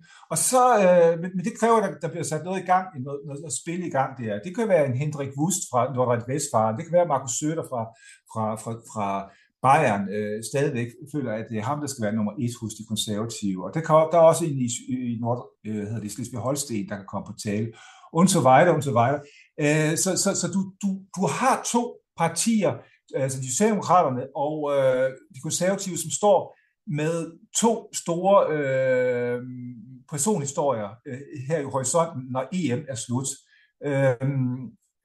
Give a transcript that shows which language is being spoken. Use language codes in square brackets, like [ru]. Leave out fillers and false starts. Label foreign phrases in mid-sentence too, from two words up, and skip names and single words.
[da] Og så, men det kræver, at der bliver sat noget i gang, noget spil i gang der. Det kan være en Hendrik Wust fra Nordrhein-Westfalen, det kan være Markus Söder fra Bayern stadigvæk føler, at det er ham, der skal være nummer 1 hos de konservative. Og der er også en i Slesvig-Holsten, der kan komme på tale. [de] Und so weiter. [da] Så du har to partier, altså de socialdemokraterne og de konservative, som står med to store personhistorier her i horisonten, når EM er slut.